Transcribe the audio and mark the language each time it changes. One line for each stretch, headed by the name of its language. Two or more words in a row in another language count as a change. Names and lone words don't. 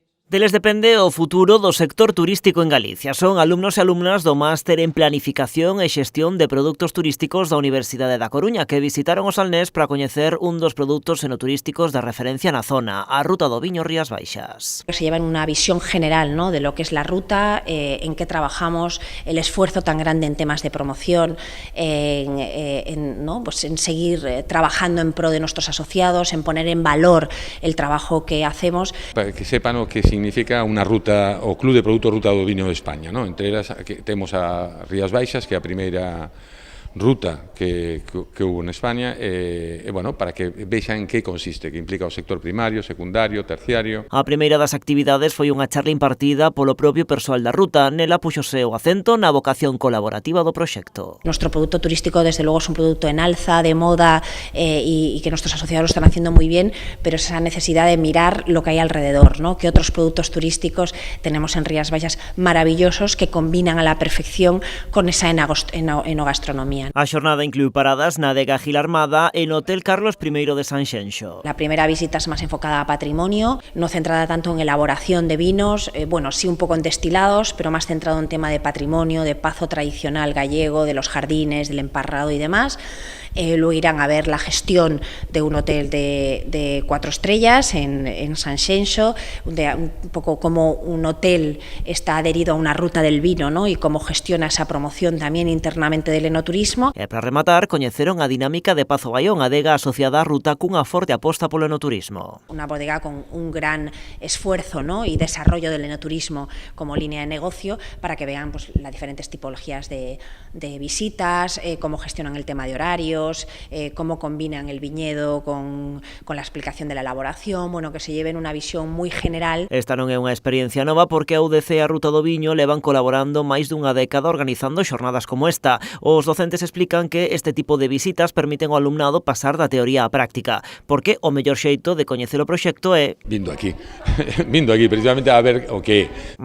Galician: Deles depende o futuro do sector turístico en Galicia. Son alumnos e alumnas do Máster en Planificación e Xestión de Produtos Turísticos da Universidade da Coruña que visitaron o Salnés para coñecer un dos produtos enoturísticos de referencia na zona, a Ruta do Viño Rías Baixas.
Spanish: Se llevan una visión general, ¿no?, de lo que es la ruta, en qué trabajamos, el esfuerzo tan grande en temas de promoción, ¿no?, pues en seguir trabajando en pro de nuestros asociados, en poner en valor el trabajo que hacemos.
Galician: Para que sepan o que significa unha ruta, o Club de Produtos Ruta do Viño de España, ¿no? Entre elas que temos a Rías Baixas, que é a primeira ruta que hubo en España, bueno, para que vexan en que consiste, que implica o sector primario, secundario, terciario. A primeira das actividades foi unha charla impartida polo propio persoal da ruta. Nela puxose o acento na vocación colaborativa do proxecto.
Spanish: Nuestro producto turístico, desde luego, es un producto en alza, de moda, y que nuestros asociados lo están haciendo muy bien, pero esa necesidad de mirar lo que hay alrededor, ¿no?, que otros productos turísticos tenemos en Rías Baixas maravillosos que combinan a la perfección con esa enogastronomía.
Galician: A xornada inclúe paradas na adega Gil Armada e no Hotel Carlos I de Sanxenxo.
Spanish: La primera visita es más enfocada a patrimonio, no centrada tanto en elaboración de vinos, bueno, sí un poco en destilados, pero más centrado en tema de patrimonio, de pazo tradicional gallego, de los jardines, del emparrado y demás. Luego irán a ver la gestión de un hotel de 4 estrellas en Sanxenxo, un poco cómo un hotel está adherido a una ruta del vino, ¿no?, y cómo gestiona esa promoción también internamente del enoturismo.
Galician: E para rematar, coñeceron a dinámica de Pazo Baión, adega asociada á ruta cunha forte aposta polo enoturismo.
Spanish: Una bodega con un gran esfuerzo, ¿no?, y desarrollo del enoturismo como línea de negocio para que vean, pues, las diferentes tipologías de visitas, cómo gestionan el tema de horarios, cómo combinan el viñedo con la explicación de la elaboración, bueno, que se lleven una visión muy general.
Galician: Esta non é unha experiencia nova porque a UDC e a Ruta do Viño levan colaborando máis dunha década organizando xornadas como esta. Os docentes explican que este tipo de visitas permiten ao alumnado pasar da teoría á práctica, porque o mellor xeito de coñecer o proxecto é vindo aquí precisamente a ver o que é.